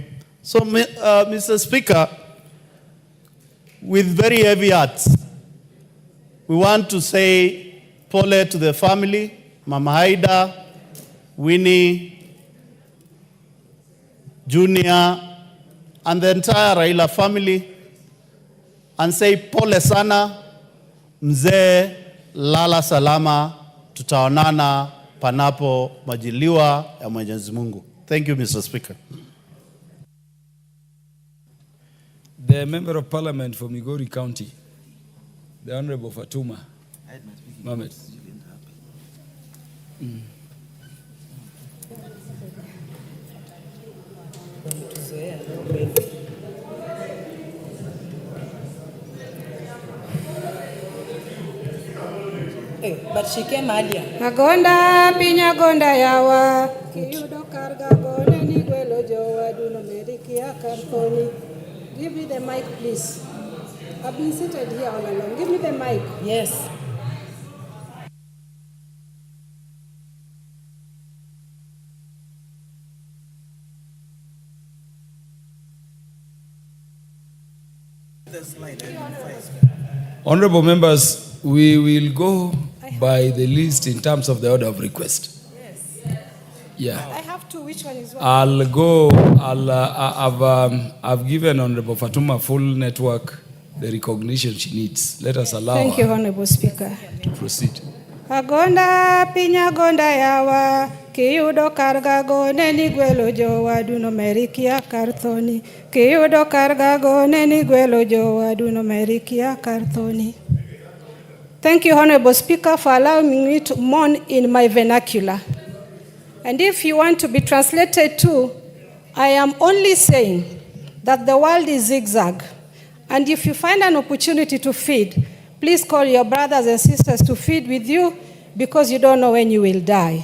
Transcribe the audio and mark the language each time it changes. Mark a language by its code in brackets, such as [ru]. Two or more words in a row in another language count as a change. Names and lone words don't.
[en] So, Mr. Speaker, with very heavy hearts, we want to say pole to the family, Mama Haida, Winnie, Junior, and the entire Raila family, and say [sw] pole sana, mzee, lala salama, tutaonana panapo majaliwa ya Mwenyezi Mungu. [en] Thank you, Mr. Speaker. The Member of Parliament for Migori County, the Honorable Fatuma Mohamed. But she came earlier. [luo] Agonda pinya gonda yawa kiyudo karga gone ni gwelo jowa duno medikia kartoni. [en] Give me the mic, please. I've been seated here all along. Give me the mic. Yes. Honorable members, we will go by the list in terms of the order of request. Yes. Yeah. I have two. Which one is one? I've given Honorable Fatuma full network the recognition she needs. Let us allow Thank you, her Honorable Speaker. to proceed. [luo] Agonda pinya gonda yawa kiyudo karga gone ni gwelo jowa duno merikia kartoni. Kiyudo karga gone ni gwelo jowa duno merikia kartoni. [en] Thank you, Honorable Speaker, for allowing me to mourn in my vernacular. And if you want to be translated to, I am only saying that the world is zigzag. And if you find an opportunity to feed, please call your brothers and sisters to feed with you because you don't know when you will die.